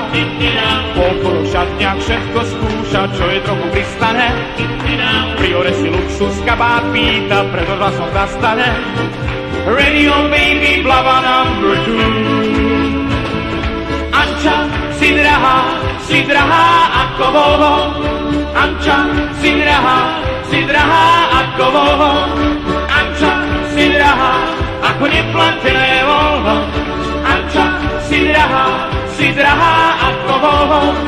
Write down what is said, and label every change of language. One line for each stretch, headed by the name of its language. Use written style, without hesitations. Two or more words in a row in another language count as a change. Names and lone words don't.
Slovak: Po obchodoch, šatniach všetko skúša, čo je trochu pristane. Priore si luxus kabát pýta, preto hlasom zastane.
English: Radio baby, blava number 2.
Slovak: Anča, si drahá ako Volvo. Anča, si drahá ako Volvo. Anča, si drahá, ako neplatené Volvo. Anča, si drahá ako Volvo.